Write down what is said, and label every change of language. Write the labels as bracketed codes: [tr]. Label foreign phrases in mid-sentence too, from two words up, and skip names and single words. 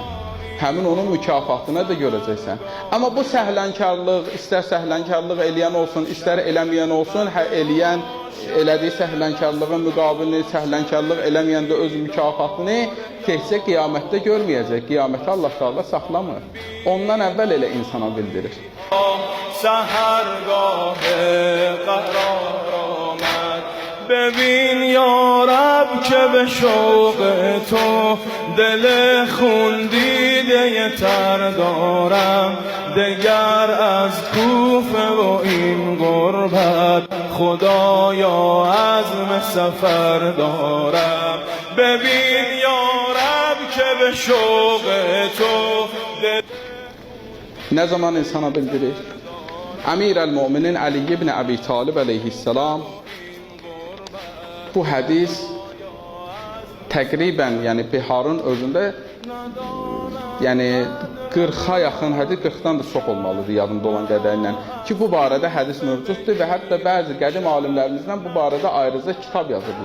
[az] Həmin onun mükafatını da görəcəksən. Amma bu səhlənkarlıq, istər səhlənkarlıq eləyən olsun, istər eləməyən olsun, eləyən elədiyi səhlənkarlığın müqabilini, səhlənkarlıq eləməyən də öz mükafatını təkcə qiyamətdə görməyəcək. Qiyamətdə Allah Teala saxlamır. Ondan əvvəl elə insana bildirir. [fa] ببین یا رب که به شوق تو دل خون دیده تر دارم دگر از کوفه و این غربت خدایا عزم سفر دارم ببین یا رب که به شوق تو [az] Ne zaman insana bildirir? Əmir-əl-Müminin Əli ibn Əbi Talib əleyhissalam bu hədis təqribən, yəni Biharın özündə, yəni 40-a yaxın hədis, 40-dan da çox olmalıdır yadımda olan qədərlə ki, bu barədə hədis mövcuddur və hətta bəzi qədim alimlərimizdən bu barədə ayrıca kitab yazırlar.